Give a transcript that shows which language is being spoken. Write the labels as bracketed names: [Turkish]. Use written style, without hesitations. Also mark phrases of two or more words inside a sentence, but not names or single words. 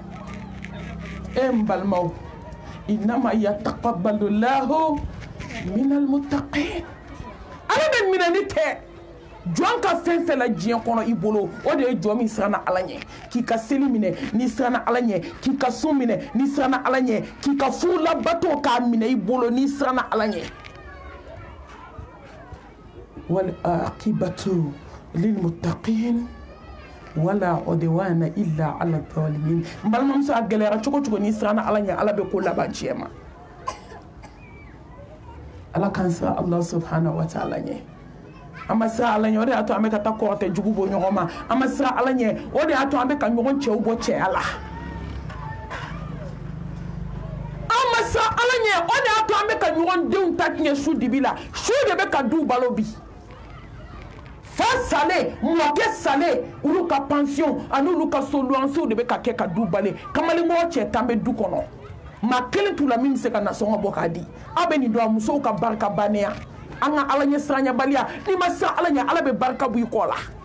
[Bambara] n balimaw [Arabic] إنما يتقبل الله من المتقين [Bambara] ala bɛ minɛni kɛ jɔn ka fɛn fɛn la diɲɛ kɔnɔ i bolo o de ye jɔn min siranna ala ɲɛ k'i ka seli minɛ n'i siranna ala ɲɛ k'i ka sun minɛ n'i siranna ala ɲɛ k'i ka furu labato k'a minɛ i bolo n'i siranna ala ɲɛ [Arabic] والعاقبة للمتقين ولا عدوان إلا على الظالمين [Bambara] n balimamuso a gɛlɛyara cogo cogo n'i siranna ala ɲɛ ala bɛ ko laban tiɲɛ ma ala k'an siran [Arabic] الله سبحانه وتعالى [Bambara] ɲɛ an ma siran ala ɲɛ o de y'a to an bɛ ka taa kɔrɔtɛ jugu bɔ ɲɔgɔn ma an ma siran ala ɲɛ o de y'a to an bɛ ka ɲɔgɔn cɛw bɔ cɛya la an ma siran ala ɲɛ o de y'a to an bɛ ka ɲɔgɔn denw ta tiɲɛ su dibi la su de bɛ ka du balo bi fa sale mɔkɛ sale olu ka pension ani olu ka so luwansew de bɛ ka kɛ ka du bale kamalenmɔgɔ cɛ tan bɛ du kɔnɔ maa kelen t'u la min bɛ se ka nasɔngɔ bɔ k'a di aw bɛ nin dɔn musow ka barika bannenya an ka ala ɲɛ siranɲɛbaliya n'i ma siran ala ɲɛ ala bɛ barika bɔ i kɔ la